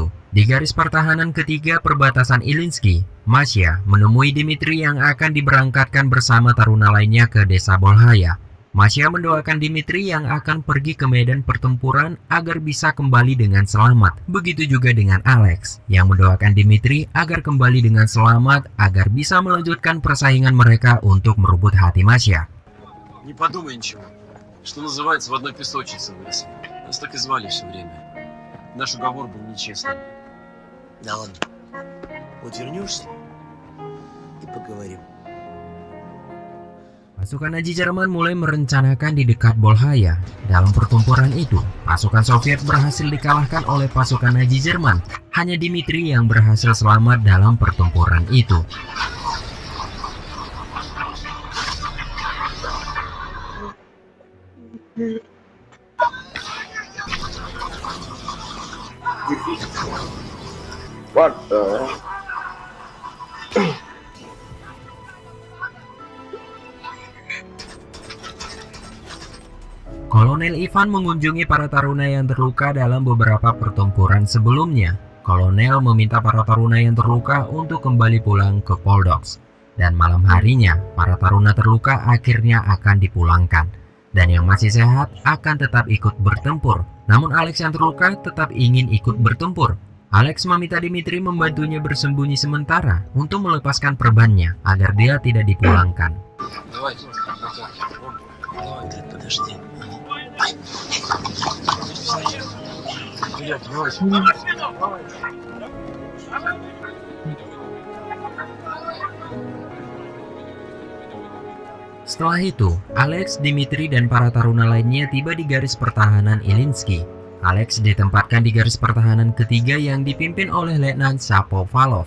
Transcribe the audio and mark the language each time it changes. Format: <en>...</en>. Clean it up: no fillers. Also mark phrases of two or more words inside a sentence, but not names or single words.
<id>Di garis pertahanan ketiga perbatasan Ilyinsky, Masya menemui Dmitri yang akan diberangkatkan bersama taruna lainnya ke desa Bolhaya. Masya mendoakan Dmitri yang akan pergi ke medan pertempuran agar bisa kembali dengan selamat. Begitu juga dengan Alex yang mendoakan Dmitri agar kembali dengan selamat agar bisa melanjutkan persaingan mereka untuk merebut hati Masya.</id> <ru>Не подумай ничего. Что называется, в одной песочнице выросли. Нас так и звали все время. Наш уговор был нечестным. Да ладно. Вот вернешься и поговорим.</ru> <id>Pasukan Nazi Jerman mulai merencanakan di dekat Bolhaya. Dalam pertempuran itu, pasukan Soviet berhasil dikalahkan oleh pasukan Nazi Jerman. Hanya Dmitri yang berhasil selamat dalam pertempuran itu.</id> <en>What the?</en> <id>Kolonel Ivan mengunjungi para taruna yang terluka dalam beberapa pertempuran sebelumnya. Kolonel meminta para taruna yang terluka untuk kembali pulang ke Poldoks. Dan malam harinya, para taruna terluka akhirnya akan dipulangkan. Dan yang masih sehat akan tetap ikut bertempur. Namun Alex yang terluka tetap ingin ikut bertempur. Alex meminta Dmitri membantunya bersembunyi sementara untuk melepaskan perbannya agar dia tidak dipulangkan.</id> <ru>Подожди. Блядь, Вась.</ru> <id>Setelah itu, Alex, Dimitri, dan para taruna lainnya tiba di garis pertahanan Ilyinsky. Alex ditempatkan di garis pertahanan ketiga yang dipimpin oleh Letnan Shapovalov.</id>